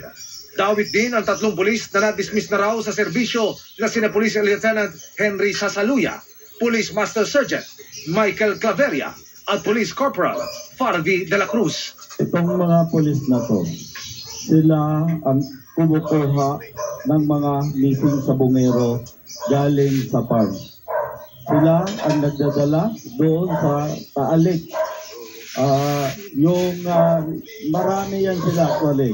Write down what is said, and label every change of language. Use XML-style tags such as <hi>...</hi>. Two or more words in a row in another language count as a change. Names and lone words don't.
<tl>Dawit din ang 3 pulis na na-dismiss na raw sa serbisyo na sina Police Lieutenant Henry Sasaluya, Police Master Sergeant Michael Claveria at Police Corporal Farvi de la Cruz. Itong mga pulis na to, sila ang kumukuha ng mga missing sa bungero galing sa farm. Sila ang nagdadala doon sa Taalik. Marami yan sila actually.</tl>